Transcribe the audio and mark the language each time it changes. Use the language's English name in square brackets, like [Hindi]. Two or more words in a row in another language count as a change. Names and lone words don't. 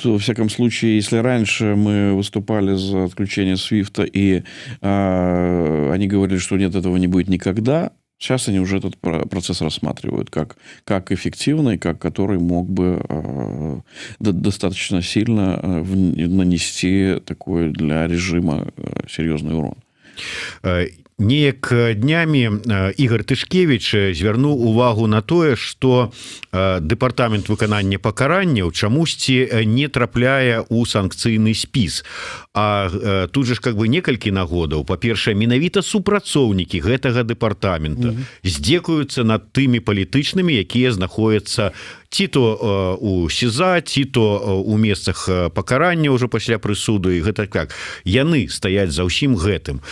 [Russian] Во всяком случае, если раньше мы выступали за отключение SWIFT, и они говорили, что нет, этого не будет никогда, сейчас они уже этот процесс рассматривают как эффективный, как который мог бы достаточно сильно нанести такой для режима серьезный урон. [Belarusian] Неяк днямі Ігор Тышкевич звярнуў увагу на тое, што дэпартамент выканання пакаранняў чамусьці не трапляе ў санкцыйны спіс. А тут же ж [Russian] как бы [Belarusian] некалькі нагодаў. Па-першае, менавіта супрацоўнікі гэтага дэпартамента здзекуюцца над тымі палітычнымі, якія знаходзяцца ці то у СІЗА, ці то у месцах пакарання ўжо пасля прысуду, і гэта как яны стаяць за ўсім гэтым.